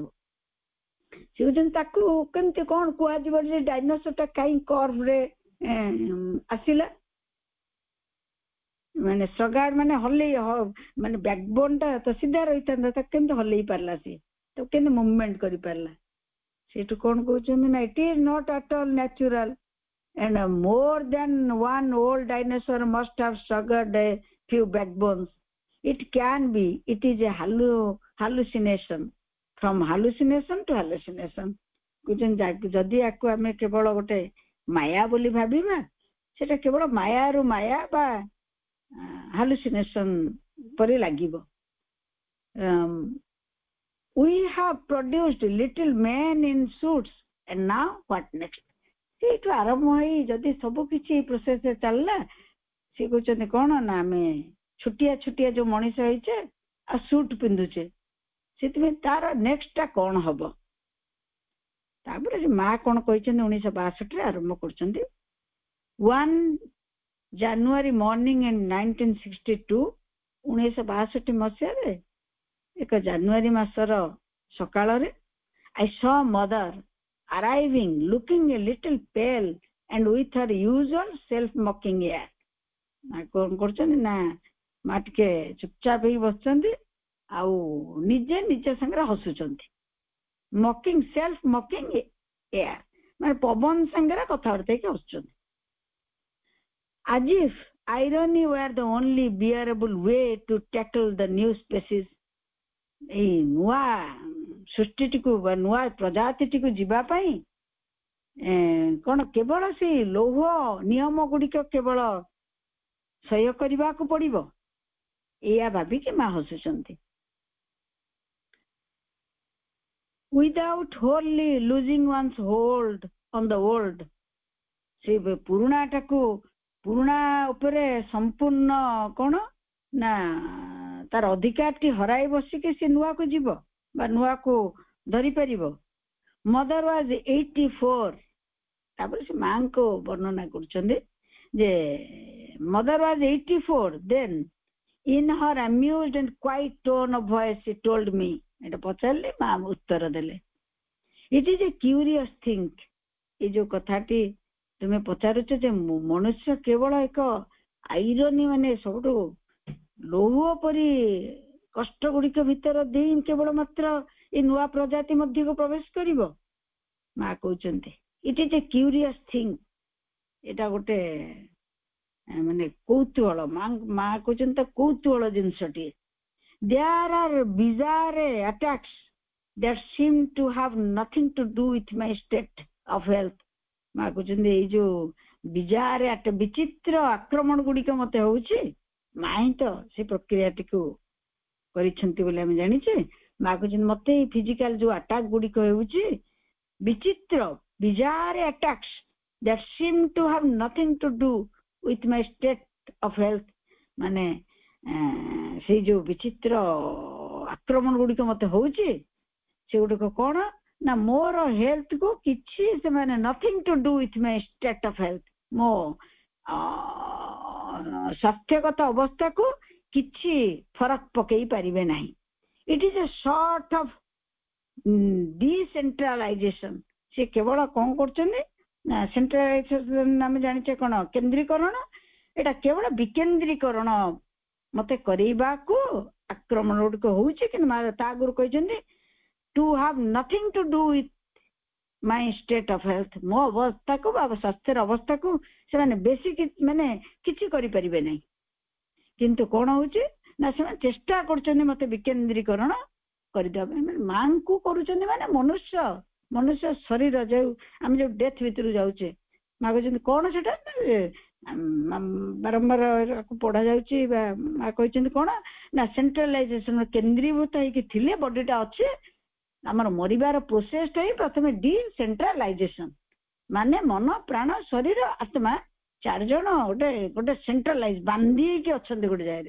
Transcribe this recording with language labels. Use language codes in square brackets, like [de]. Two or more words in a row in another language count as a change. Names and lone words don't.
[or] ସେ କହୁଛନ୍ତି ତାକୁ କେମିତି କଣ କୁହାଯିବ ଯେ ଡାଇନୋସରଟା କାହିଁ କର୍ଭରେ ଆସିଲା? ମାନେ ଷ୍ଟ୍ରଗାର୍ଡ ମାନେ ହଲେଇ, ମାନେ ବ୍ୟାକବୋନ ଟା ତ ସିଧା ରହିଥାନ୍ତା, ତାକୁ କେମିତି ହଲେଇ ପାରିଲା? ସେ ତାକୁ କେମିତି ମୁଭମେଣ୍ଟ କରିପାରିଲା? ସେଇଠୁ କଣ କହୁଛନ୍ତି ନା [en] it is not at all natural and more than one old dinosaur must have struggled a few backbones. It can be, it is a hallucination, from hallucination to hallucination. [or] ଯଦି ୟାକୁ ଆମେ କେବଳ ଗୋଟେ ମାୟା ବୋଲି ଭାବିବା, ସେଟା କେବଳ ମାୟାରୁ ମାୟା ବା hallucination ପରି ଲାଗିବ। [en] We have produced little men in suits and now what next? [or] ସେଇଠୁ ଆରମ୍ଭ ହେଇ ଯଦି ସବୁ କିଛି ପ୍ରୋସେସ ଚାଲିଲା, ସେ କହୁଛନ୍ତି କଣ ନା ଆମେ ଛୋଟିଆ ଛୋଟିଆ ଯୋଉ ମଣିଷ ହେଇଛେ ଆଉ ସୁଟ୍ ପିନ୍ଧୁଛେ, ସେଥିପାଇଁ ତାର ନେକ୍ସଟ ଟା କଣ ହବ। ତାପରେ ମା କଣ କହିଛନ୍ତି 1962 ଆରମ୍ଭ କରୁଛନ୍ତି, [en] 1 January morning in 1962, [or] 1962 ମସିହାରେ ଏକ ଜାନୁଆରୀ ମାସର ସକାଳରେ [en] I saw mother arriving looking a little pale and with her usual self mocking air. [or] ମା କଣ କରୁଛନ୍ତି ନା ମା ଟିକେ ଚୁପଚାପ ହେଇକି ବସିଛନ୍ତି ଆଉ ନିଜେ ନିଜ ସାଙ୍ଗରେ ହସୁଛନ୍ତି, [en] mocking self mocking air, [or] ମାନେ ପବନ ସାଙ୍ଗରେ କଥାବାର୍ତ୍ତା ହେଇକି ହସୁଛନ୍ତି। [en] as if irony were the only bearable way to tackle the new species. [or] ଏଇ ନୂଆ ସୃଷ୍ଟିଟିକୁ ବା ନୂଆ ପ୍ରଜାତିଟିକୁ ଯିବା ପାଇଁ କଣ କେବଳ ସେଇ ଲୌହ ନିୟମ ଗୁଡିକ କେବଳ ସହ୍ୟ କରିବାକୁ ପଡିବ, ଏଇଆ ଭାବିକି ମା ହସୁଛନ୍ତି। [en] without wholly losing one's hold on the old, [or] ସେ ପୁରୁଣା ଉପରେ ସମ୍ପୂର୍ଣ୍ଣ କଣ ନା ତାର ଅଧିକାରଟି ହରାଇ ବସିକି ସେ ନୂଆକୁ ଯିବ ବା ନୂଆକୁ ଧରି ପାରିବ। [en] Mother was 84, [or] ତାପରେ ସେ ମାଙ୍କୁ ବର୍ଣ୍ଣନା କରୁଛନ୍ତି ଯେ [en] Mother was 84 then in her amused and quiet tone of voice she told me, [or] ଏଟା ପଚାରିଲେ ମା ଉତ୍ତର ଦେଲେ, [en] it is a curious thing, [or] ଏ ଯୋଉ କଥାଟି ତୁମେ ପଚାରୁଛ ଯେ ମନୁଷ୍ୟ କେବଳ ଏକ ଆଇରନି, ମାନେ ସବୁଠୁ ଲୌହ ପରି କଷ୍ଟ ଗୁଡିକ ଭିତର ଦେଇ କେବଳ ମାତ୍ର ଏ ନୂଆ ପ୍ରଜାତି ମଧ୍ୟକୁ ପ୍ରବେଶ କରିବ। ମା କହୁଛନ୍ତି [en] it is a curious thing, [or] ଏଟା ଗୋଟେ ମାନେ କୌତୁହଳ, ମା କହୁଛନ୍ତି ତ କୌତୁହଳ ଜିନିଷଟିଏ। [en] there are bizarre attacks that seem to have nothing to do with my state of health. [or] ମା କହୁଛନ୍ତି ଏଇ ଯୋଉ ବିଚିତ୍ର ଆକ୍ରମଣ ଗୁଡିକ ମତେ ହଉଛି, ମା ହିଁ ତ ସେ ପ୍ରକ୍ରିୟାଟିକୁ କରିଛନ୍ତି ବୋଲି ଆମେ ଜାଣିଛେ। ମା କହୁଛନ୍ତି ମତେ ଏଇ ଫିଜିକାଲ ଯୋଉ ଆଟାକ ଗୁଡିକ ହେଉଛି ବିଚିତ୍ର, [en] bizarre attacks that seem to have nothing to do with my state of health, [or] ମାନେ ସେଇ ଯୋଉ ବିଚିତ୍ର ଆକ୍ରମଣ ଗୁଡିକ ମତେ ହଉଛି ସେଗୁଡିକ କଣ ନା ମୋର ହେଲ୍ଥ କୁ କିଛି ସେମାନେ [en] nothing to do with my state of health, [or] ମୋ ସ୍ୱାସ୍ଥ୍ୟଗତ ଅବସ୍ଥାକୁ କିଛି ଫରକ ପକେଇ ପାରିବେ ନାହିଁ। [en] it is a sort of decentralization, [or] ସେ କେବଳ କଣ କରୁଛନ୍ତି ନା ସେଣ୍ଟ୍ରାଲାଇଜେସନ ଆମେ ଜାଣିଛେ କଣ କେନ୍ଦ୍ରୀକରଣ, ଏଟା କେବଳ ବିକେନ୍ଦ୍ରୀକରଣ ମତେ କରେଇବାକୁ ଆକ୍ରମଣ ଗୁଡିକ ହଉଛି। କିନ୍ତୁ ତା ଆଗରୁ କହିଛନ୍ତି [en] to have nothing to do with my state of health, [or] ମୋ ଅବସ୍ଥାକୁ ବା ସ୍ୱାସ୍ଥ୍ୟର ଅବସ୍ଥାକୁ ସେମାନେ ବେଶୀ ମାନେ କିଛି କରିପାରିବେ ନାହିଁ। କିନ୍ତୁ କଣ ହଉଛି ନା ସେମାନେ ଚେଷ୍ଟା କରୁଛନ୍ତି ମତେ ବିକେନ୍ଦ୍ରୀକରଣ କରିଦେବା ପାଇଁ, ମାନେ ମାଙ୍କୁ କରୁଛନ୍ତି, ମାନେ ମନୁଷ୍ୟ ଶରୀର ଯୋଉ ଆମେ ଯୋଉ ଡେଥ ଭିତରୁ ଯାଉଛେ, ମା କହୁଛନ୍ତି କଣ ସେଟା ବାରମ୍ବାର ପଢା ଯାଉଛି ବା ମା କହିଛନ୍ତି କଣ ନା ସେଣ୍ଟ୍ରାଲାଇଜେସନ, କେନ୍ଦ୍ରୀଭୂତ ହେଇକି ଥିଲେ ବଡିଟା ଅଛି, ଆମର ମରିବାର ପ୍ରୋସେସଟା ହିଁ ପ୍ରଥମେ ଡିସେଣ୍ଟ୍ରାଲାଇଜେସନ, ମାନେ ମନ ପ୍ରାଣ ଶରୀର ଆତ୍ମା ଚାରିଜଣ ଗୋଟେ ସେଣ୍ଟ୍ରାଲାଇଜ ବାନ୍ଧି ହେଇକି ଅଛନ୍ତି ଗୋଟେ ଜାଗାରେ।